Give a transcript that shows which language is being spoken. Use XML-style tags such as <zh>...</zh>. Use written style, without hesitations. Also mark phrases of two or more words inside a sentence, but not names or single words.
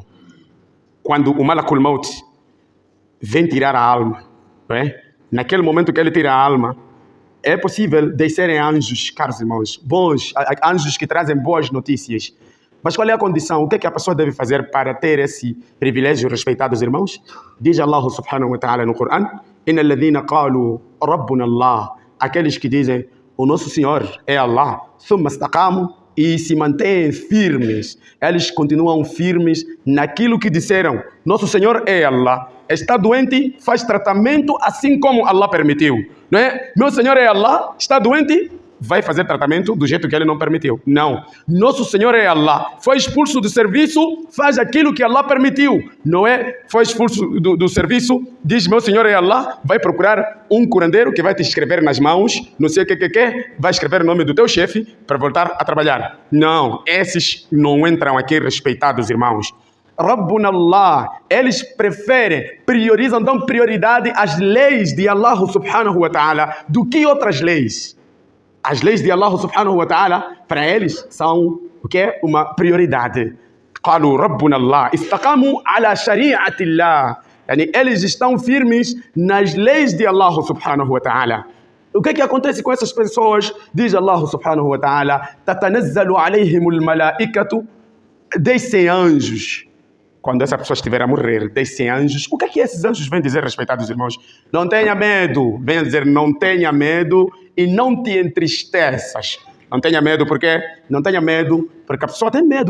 <pt>Quando o</pt> <ar>ملك الموت</ar> <pt>vem tirar a alma, não é? Naquele momento que ele tira a alma, é possível descerem anjos, caros irmãos, bons, anjos que trazem boas notícias. Mas qual é a condição? O que é que a pessoa deve fazer para ter esse privilégio, respeitados irmãos?</pt> <ar>Diz الله سبحانه وتعالى</ar> <pt>no Corão:</pt> <ar>"إن الذين قالوا ربنا الله."</ar> <pt>Aqueles que dizem: o nosso Senhor é Allah.</pt> <ar>ثم استقاموا,</ar> <pt>e se mantêm firmes. Eles continuam firmes naquilo que disseram: nosso Senhor é Allah. Está doente, faz tratamento assim como Allah permitiu. Não é? Meu Senhor é Allah, está doente, vai fazer tratamento do jeito que Ele não permitiu. Não. Nosso Senhor é Allah. Foi expulso do serviço, faz aquilo que Allah permitiu. Não é? Foi expulso do serviço, diz, meu Senhor é Allah, vai procurar um curandeiro que vai te escrever nas mãos, não sei o que, vai escrever o nome do teu chefe para voltar a trabalhar. Não. Esses não entram aqui, respeitados irmãos.</pt> <ar>ربنا الله,</ar> <pt>eles preferem, priorizam, dão prioridade às leis de</pt> <ar>الله سبحانه وتعالى</ar> <pt>do que outras leis. As leis de</pt> <ar>الله سبحانه وتعالى,</ar> <pt>para eles, são o que é uma prioridade.</pt> <ar>قالوا ربنا الله استقاموا على شريعة الله.</ar> <pt>Yani, eles estão firmes nas leis de</pt> <ar>الله سبحانه وتعالى.</ar> <pt>O que acontece com essas pessoas?</pt> <ar>Diz الله سبحانه وتعالى: تتنزل عليهم الملائكة.</ar> <pt>Descem anjos. Quando essa pessoa estiver a morrer, descem anjos. O que esses anjos vêm dizer, respeitados irmãos? Não tenha medo. Vêm dizer, não tenha medo e não te entristeças. Não tenha medo, por quê? Não tenha medo, porque a pessoa tem medo.</pt>